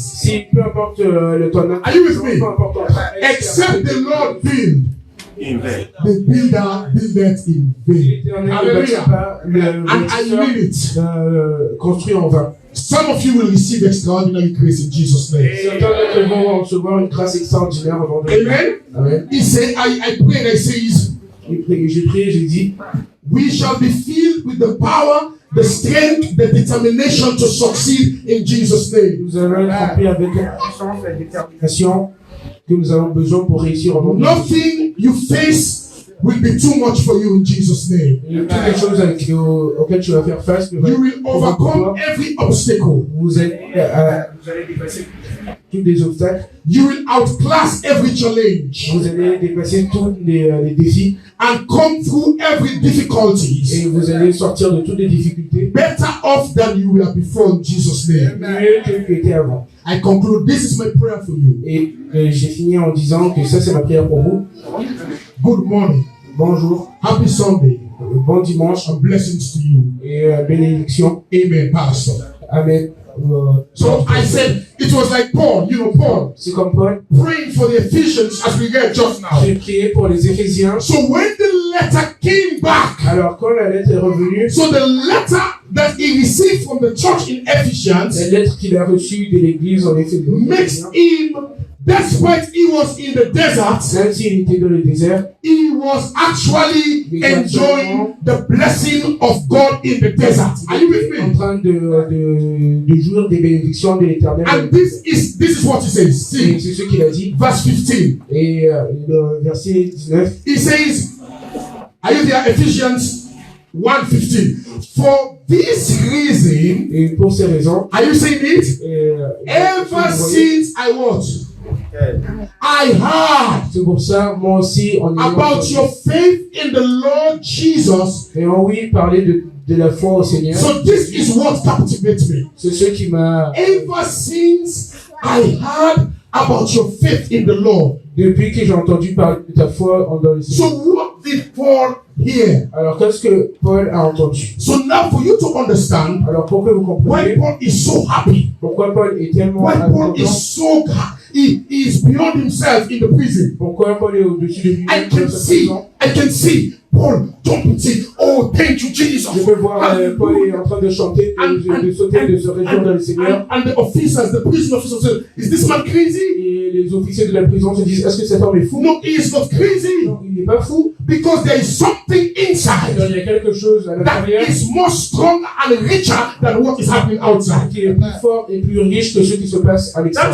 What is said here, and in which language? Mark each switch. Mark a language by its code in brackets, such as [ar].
[fr] Si peu importe le temps. [en] Are you with me? Except the Lord build. The builder buildeth in vain. Hallelujah. And I mean it. [fr] Construit en vain. [en] Some of you will receive extraordinary grace in Jesus' name. [fr] Certains d'entre vous vont recevoir une grâce extraordinaire avant de. [en] Amen. Amen. He said, I pray and I says, [fr] j'ai prié, j'ai dit, [en] we shall be filled with the power, the strength, the determination to succeed in Jesus' name. [fr] Nous allons être remplis avec la puissance et la détermination que nous avons besoin pour réussir en monde. [en] Nothing you face will be too much for you in Jesus' name. [fr] Toutes les choses auxquelles tu vas faire face, [en] you will overcome every obstacle. [fr] Vous allez dépasser tous les obstacles. [en] You will outclass every challenge. [fr] Vous allez dépasser tous les défis. [en] And come through every difficulties. [fr] Et vous allez sortir de toutes les difficultés. [en] Better off than you were before in Jesus' name. [fr] Mieux que tu étais avant. [en] I conclude. This is my prayer for you. [fr] Et j'ai fini en disant que ça c'est ma prière pour vous. [en] Good morning. [fr] Bonjour. [en] Happy Sunday. [fr] Bon dimanche. [en] And blessings to you. [fr] Et bénédiction. [en] Amen, Pastor. Amen. So I said it was like Paul, you know Paul. [fr] C'est comme Paul. [en] Praying for the Ephesians as we read just now. [fr] J'ai prié pour les Éphésiens. [en] So when the letter came back. [fr] Alors quand la lettre est revenue. [en] So the letter that he received from the church in Ephesians. [fr] La lettre qu'il a reçue de l'église en Éphésiens. [en] Makes him. Despite he was in the desert, [fr] même s'il était dans le désert, [en] he was actually enjoying the blessing of God in the desert. Are you with me? [fr] En train de jouir des bénédictions de l'Éternel. [en] And this is what he says. See, [fr] c'est ce qu'il a dit. [en] Verse 15. [fr] Et le verset 19. [en] He says, are you there? Ephesians 1:15. For this reason, [fr] et pour ces raisons, [en] are you saying it? Ever since I was. I heard [fr] c'est pour ça, moi aussi, [en] about your faith in the Lord Jesus. [fr] Et oui, parler de la foi au Seigneur. [en] So this is what captivates me. [fr] C'est ce qui m'a. [en] Ever since I heard about your faith in the Lord. [fr] Depuis que j'ai entendu parler de ta foi dans le Seigneur. [en] So what did Paul hear? [fr] Alors qu'est-ce que Paul a entendu? [en] So now for you to understand. [fr] Alors pour que vous compreniez. [en] Why Paul is so happy? [fr] Pourquoi Paul est tellement. [en] Why Paul is so he is beyond himself in the prison. [fr] Pourquoi Paul est au-dessus de lui? [en] I can see Paul jumping, say, oh, thank you, Jesus. [fr] Je peux voir Paul est en train de chanter, de sauter, de se réjouir dans le Seigneur. [en] And the officers, the prison officers said, is this man crazy? [fr] Et les officiers de la prison se disent, est-ce que cet homme est fou? [en] No, he is not crazy. [fr] Non, il n'est pas fou. [en] Because there is something inside. [fr] Il y a quelque chose à l'intérieur. [en] That is more strong and richer than what is happening outside. [fr] Qui est plus fort et plus riche que ce qui se passe à l'extérieur.